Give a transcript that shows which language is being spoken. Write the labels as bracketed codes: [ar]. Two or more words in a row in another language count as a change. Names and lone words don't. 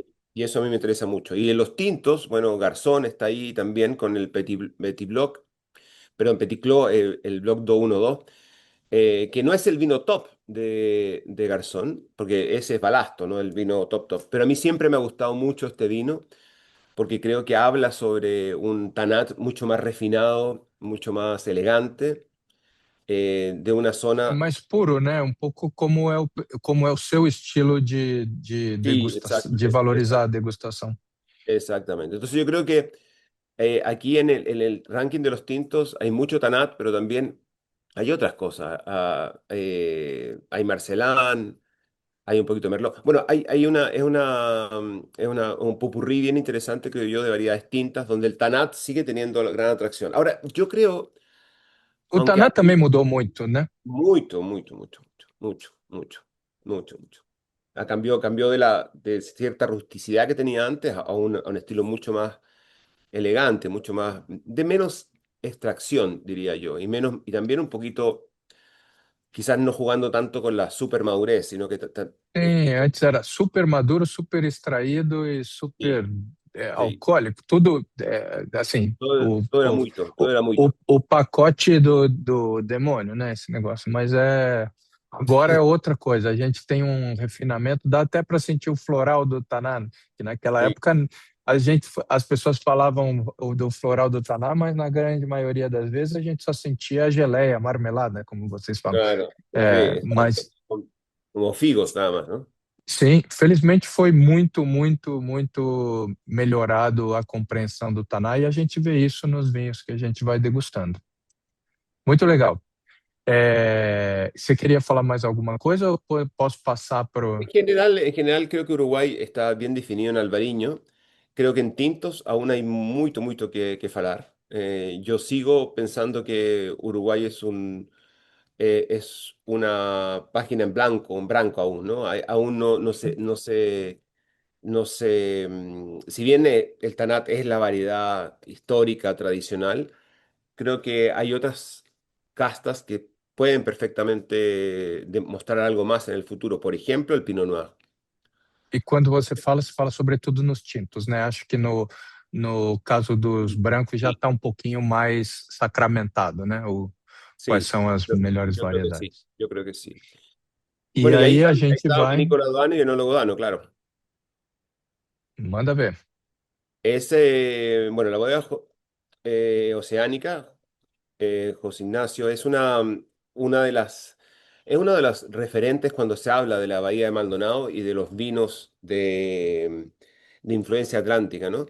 [es] Y eso a mí me interesa mucho. Y en los tintos, bueno, Garzón está ahí también con el Petit Bloc, perdón, Petit Clos, el Bloc 212, que no es el vino top de Garzón, porque ese es Balasto, ¿no? El vino top top. Pero a mí siempre me ha gustado mucho este vino porque creo que habla sobre un Tanat mucho más refinado, mucho más elegante, de una [pt] É [es] zona. [pt] mais puro, né? Um pouco como é o seu estilo de [es] Sí, [pt] degustação, de valorizar a degustação. [es] exactamente. Entonces yo creo que aquí en el ranking de los tintos hay mucho Tanat, pero también hay otras cosas. Hay Marcelán, hay un poquito de Merlot. Bueno, es un popurrí bien interesante, creo yo, de variedades tintas, donde el Tanat sigue teniendo la gran atracción. Ahora, yo creo, [pt] O [es] aunque [pt] Taná também [es] hay [pt] mudou muito, né? [es] mucho, mucho, mucho, mucho, mucho, mucho, mucho. Cambió de cierta rusticidad que tenía antes a un estilo mucho más elegante, mucho más, de menos extracción, diría yo, y también un poquito, quizás no jugando tanto con la super madurez, sino que [pt] Sim, antes era super maduro, super extraído e [es] sí, [pt] super [es] sí, [pt] alcoólico, tudo assim, todo era muito, todo era muito. o pacote do demônio, né? Esse negócio. Mas agora é outra coisa. A gente tem um refinamento, dá até para sentir o floral do Taná, que naquela [es] Sí, [pt] época as pessoas falavam do floral do Taná, mas na grande maioria das vezes a gente só sentia a geleia, a marmelada, como vocês falam. [es] claro, sí, exacto. [pt] Mas [es] Como figos nada más, ¿no? [pt] sim, felizmente foi muito, muito, muito melhorado a compreensão do Taná e a gente vê isso nos vinhos que a gente vai degustando. Muito legal. Você queria falar mais alguma coisa ou posso passar para o. [es] En general creo que Uruguay está bien definido en Albariño. Creo que en tintos aún hay mucho que falar. Yo sigo pensando que Uruguay es una página en blanco aún, ¿no? Aún si bien el Tanat es la variedad histórica, tradicional, creo que hay otras castas que pueden perfectamente demostrar algo más en el futuro. Por ejemplo, el Pinot Noir. [pt] E quando você fala sobretudo nos tintos, né? Acho que no caso dos brancos já [es] Sí, [pt] está um pouquinho mais sacramentado, né? Quais [es] sí, [pt] são as [es] yo, [pt] melhores [es] yo creo que sí, [pt] variedades. [es] yo creo que sí. [pt] E [es] Bueno, y [pt] aí a [es] ahí gente está [pt] vai, [es] Vinícola Dano y Enólogo Dano, claro. [pt] manda ver. [es] Bueno, la bodega oceánica, José Ignacio, una de es uno de los referentes cuando se habla de la Bahía de Maldonado y de los vinos de influencia atlántica, ¿no?